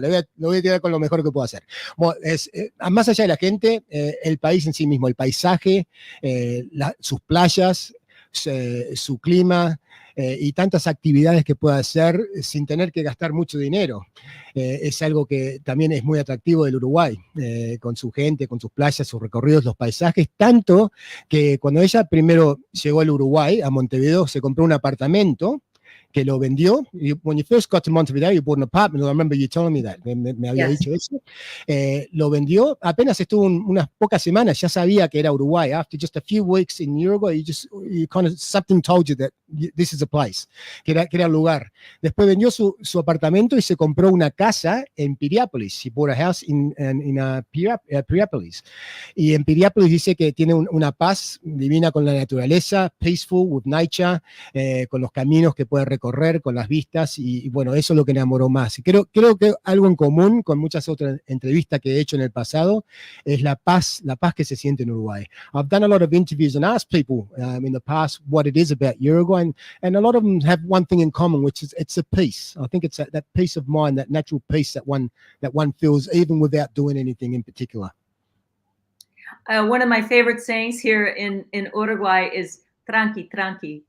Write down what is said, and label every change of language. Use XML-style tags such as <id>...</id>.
<es>Le voy a tirar con lo mejor que puedo hacer. Bueno, más allá de la gente, el país en sí mismo, el paisaje, sus playas, su clima, y tantas actividades que puede hacer sin tener que gastar mucho dinero. Es algo que también es muy atractivo del Uruguay, con su gente, con sus playas, sus recorridos, los paisajes, tanto que cuando ella primero llegó al Uruguay, a Montevideo, se compró un apartamento que lo vendió.</es> <en>When you first got to Montevideo, you bought an apartment. I remember you telling me that.</en> <es>Me había dicho eso. Lo vendió. Apenas estuvo unas pocas semanas. Ya sabía que era Uruguay.</es> <en>After just a few weeks in Uruguay, you kind of something told you that this is a place,</en> <es>que era el lugar. Después vendió su apartamento y se compró una casa en Piriápolis.</es> <en>He bought a house in Piriápolis.</en> <es>Y en Piriápolis dice que tiene una paz divina con la naturaleza,</es> <en>peaceful with nature,</en> <es>con los caminos que puede recorrer, con las vistas, y bueno, eso es lo que enamoró más. Y creo que algo en común con muchas otras entrevistas que he hecho en el pasado es la paz que se siente en Uruguay.</es> <en>I've done a lot of interviews and asked people in the past what it is about Uruguay, and a lot of them have one thing in common, which is it's a peace. I think it's that peace of mind, that natural peace that one feels even without doing anything in particular. One of my favorite sayings here in Uruguay is tranqui, tranqui.</en>